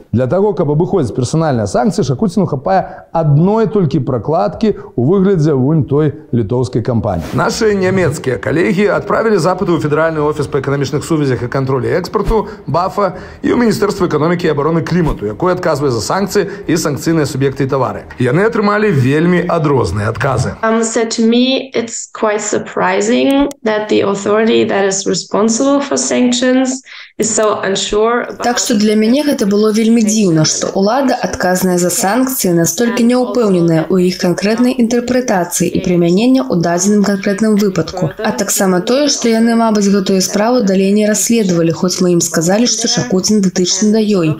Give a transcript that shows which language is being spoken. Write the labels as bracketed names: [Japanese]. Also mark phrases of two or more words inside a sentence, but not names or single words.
[Belarusian] Для таго, каб абыходзіць персанальныя санкцыі, Шакуціну хапае адной толькі прокладкі ў выглядзе вунь той літоўскай кампаніі. Нашы нямецкія калегі адправілі запыты ў Федэральны офіс па эканамічных сувязях і кантролі экспарту БАФа і ў Міністэрства эканомікі і абароны клімату, якое адказвае за санкцыі і санкцыйныя суб'екты і тавары. Яны атрымалі вельмі адрозныя адказы. [English] So to me, it's quite surprising that the authority that is responsible for sanctions is so unsure. [Belarusian] Так што для мяне гэта было вельмі дзіўна, што ўлада, адказная за санкцыі, настолькі няўпэўненая ў іх канкрэтнай інтэрпрэтацыі і прымянення ў дадзеным канкрэтным выпадку. А таксама тое, што яны, мабыць, гэтую справу далей не расследавалі, хоць мы ім сказалі, што Шакуцін датычны да ёй.